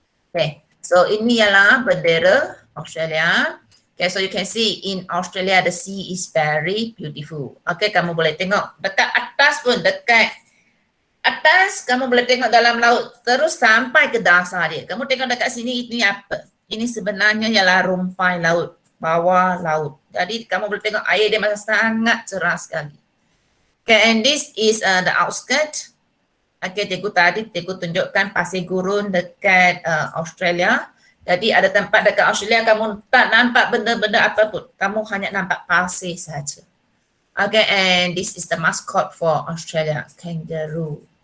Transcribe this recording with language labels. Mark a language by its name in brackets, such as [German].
[Malay] Okay, so ini ialah bendera Australia. [English] Okay, so you can see in Australia the sea is very beautiful. [Malay] Okay, kamu boleh tengok dekat atas pun, dekat atas kamu boleh tengok dalam laut terus sampai ke dasar dia. Kamu tengok dekat sini ini apa? Ini sebenarnya ialah rumpai laut, bawah laut. Jadi kamu boleh tengok air dia masih sangat cerah sekali. [English] Okay, and this is the outskirt. [Malay] Okay, cikgu tunjukkan pasir gurun dekat Australia. Jadi ada tempat dekat Australia kamu tak nampak benda-benda apa pun. Kamu hanya nampak pasir saja. [English] Okay, and this is the mascot for Australia, kangaroo.